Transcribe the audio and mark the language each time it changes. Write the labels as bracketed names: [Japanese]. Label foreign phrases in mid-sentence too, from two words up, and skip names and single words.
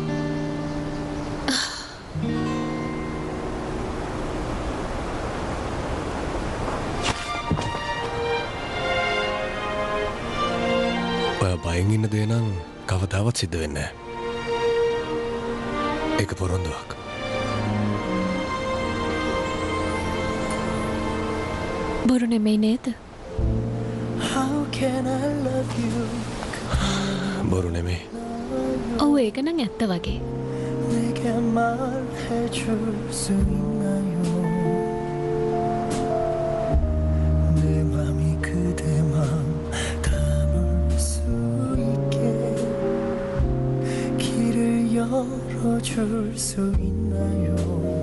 [Sinhala] ඔයා බයෙන් ඉන්න දේ නම් කවදාවත් සිද්ධ වෙන්නේ නැහැ. ඒක පොරොන්දුවක්. බොරු නෙමෙයි නේද? [English] How can I love you? [Sinhala] බොරු නෙමෙයි. ඔව් ඒක නම් ඇත්ත වගේ. [Korean] 내게 말해줄 수 있나요? 내 맘이 그대 맘 담을 수 있게 길을 열어줄 수 있나요?